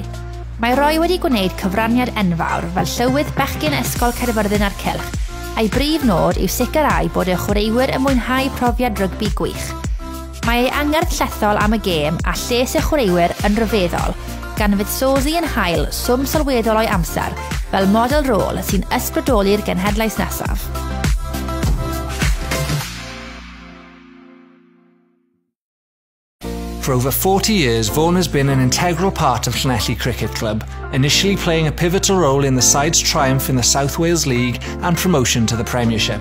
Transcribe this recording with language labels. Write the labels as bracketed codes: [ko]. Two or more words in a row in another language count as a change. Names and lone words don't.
[cy] Mae Roy wedi gwneud cyfraniad enfawr fel llywydd bechgyn Ysgol Gaerfyrddin a'r Cylch, a'i brif nod yw sicrhau bod y chwaraewyr yn mwynhau profiad rygbi gwych. Mae ei angerdd llethol am y gêm a lles y chwaraewyr yn ryfeddol, gan fuddsoddi yn hael swm sylweddol o'i amser fel model rôl sy'n ysbrydoli'r genhedlaeth nesaf. [en] For over 40 years, Vaughan has been an integral part of Llanelli Cricket Club, initially playing a pivotal role in the side's triumph in the South Wales League and promotion to the Premiership.